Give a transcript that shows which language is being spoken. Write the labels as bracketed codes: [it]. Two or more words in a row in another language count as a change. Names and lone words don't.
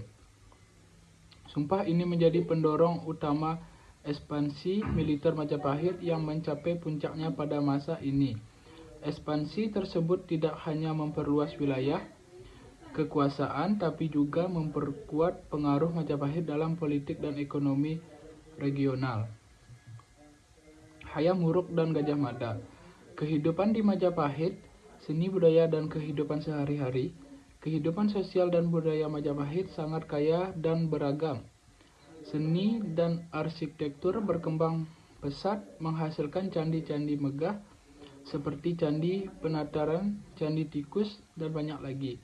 [id] Sumpah ini menjadi pendorong utama ekspansi militer Majapahit yang mencapai puncaknya pada masa ini. Ekspansi tersebut tidak hanya memperluas wilayah kekuasaan, tapi juga memperkuat pengaruh Majapahit dalam politik dan ekonomi regional. Hayam Wuruk dan Gajah Mada. Kehidupan di Majapahit, seni budaya dan kehidupan sehari-hari. Kehidupan sosial dan budaya Majapahit sangat kaya dan beragam. Seni dan arsitektur berkembang pesat, menghasilkan candi-candi megah, seperti Candi Penataran, Candi Tikus, dan banyak lagi.